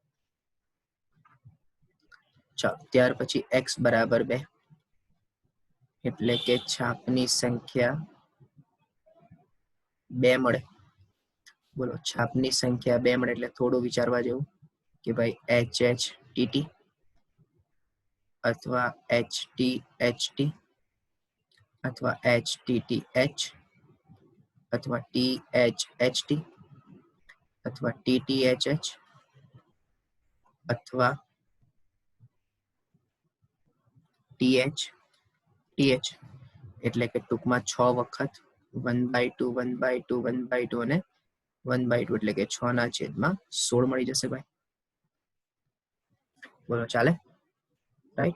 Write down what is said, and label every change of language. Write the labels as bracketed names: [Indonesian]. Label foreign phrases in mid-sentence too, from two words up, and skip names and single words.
[Gujarati] ચાલો ત્યાર પછી x બરાબર 2, એટલે કે છાપની સંખ્યા 2 મળે. બોલો છાપની સંખ્યા 2 મળે એટલે થોડું વિચારવા જેવું કે ભાઈ hh tt अथवा HTHT अथवा HTTH अथवा THHT अथवा TTHH अथवा TH એટલે કે ટૂંકમાં 6 વખત 1/2 1/2 1/2 અને 1/2 એટલે કે 6 ના છેદમાં 16 મળી જશે ભાઈ. બોલો ચાલે? રાઈટ.